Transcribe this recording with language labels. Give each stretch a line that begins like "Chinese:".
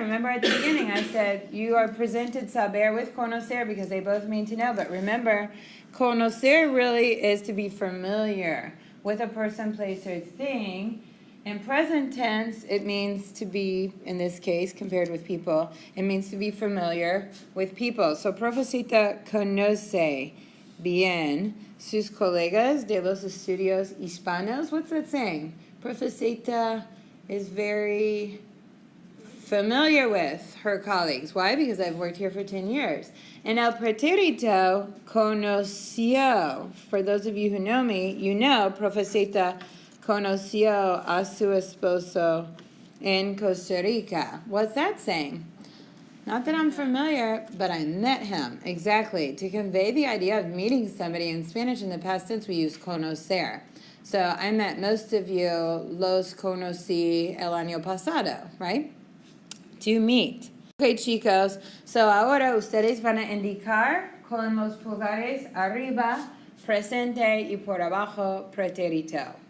English: Remember at the beginning I said you are presented saber with conocer because they both mean to know. But remember, conocer really is to be familiar with a person, place, or thing. In present tense, it means to be, in this case, compared with people, it means to be familiar with people.
Spanish: So, Profesita conoce bien sus colegas de los estudios hispanos.
English: What's that saying? Profesita is very familiar with her colleagues. Why? Because I've worked here for 10 years.
Spanish: And el preterito conoció.
English: For those of you who know me, you know Profesita conoció a su esposo en Costa Rica. What's that saying? Not that I'm familiar, but I met him. Exactly. To convey the idea of meeting somebody in Spanish in the past tense, we use conocer. So I met most of you, los conocí el año pasado, right? To meet. Okay, chicos.
Spanish: So ahora ustedes van a indicar con los pulgares arriba, presente, y por abajo, preterito.